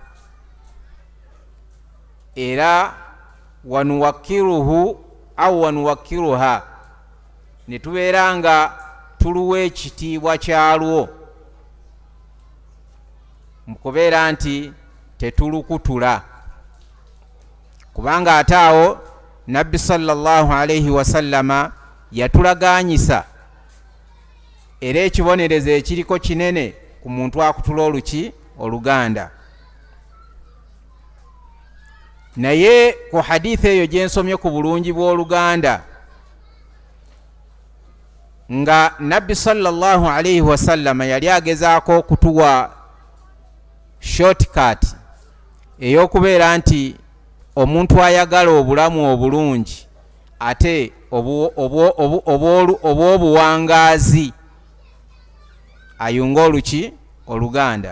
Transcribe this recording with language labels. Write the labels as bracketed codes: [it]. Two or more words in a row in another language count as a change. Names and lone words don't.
[lg] era [ar] ونوقره أو ونوقرها, [lg] ne tubeera nga tuluwa ekitiibwa kyalwo mu kubeera nti tetulukutula. Kubanga ate awo Nabbi [ar] صلى الله عليه وسلم [lg] yatulaganyisa, era ekibonerezo ekiriko kinene ku muntu akutula oluki oluganda. Naye ku hadithi eyo gyensomye ku bulungi bw'oluganda, nga Nabbi [ar] صلى الله عليه وسلم [lg] yali agezaako okutuwa shortcut ey'okubeera nti omuntu ayagala obulamu obulungi ate obw'obuwangaazi ayunge oluki oluganda.